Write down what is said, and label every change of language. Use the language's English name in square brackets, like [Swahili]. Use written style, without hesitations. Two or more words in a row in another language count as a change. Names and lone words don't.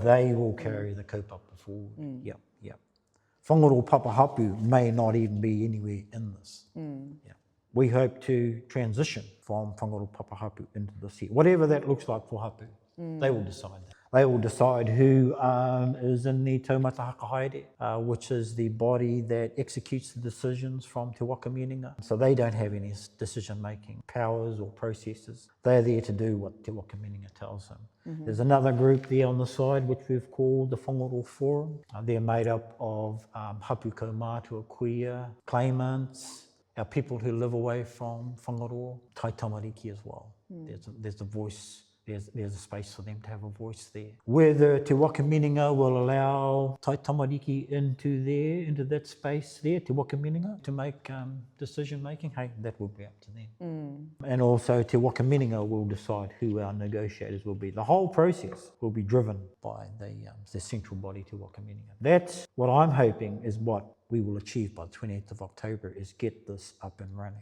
[English] They will carry the kaupapa forward. Yep. Whangaroa Papa Hapū may not even be anywhere in this. Yep. We hope to transition from Whangaroa Papa Hapū into this here. Whatever that looks like for hapū, they will decide that. They will decide who is in the [Māori] taumata hakahaere, [English] which is the body that executes the decisions from Te Waka Meninga. So they don't have any decision-making powers or processes. They're there to do what Te Waka Meninga tells them. There's another group there on the side which we've called the Whangaroa Forum. They're made up of [Māori] hapū kaumātua kuia, [English] claimants, our people who live away from Whangaroa, [Māori] tai tamariki [English] as well. There's a voice. There's a space for them to have a voice there. Whether Te Waka Meninga will allow [Māori] tai tamariki [English] into that space there, Te Waka Meninga, to make decision making, hey, that will be up to them. And also Te Waka Meninga will decide who our negotiators will be. The whole process will be driven by the central body, Te Waka Meninga. That's what I'm hoping is what we will achieve by the 28th of October, is get this up and running.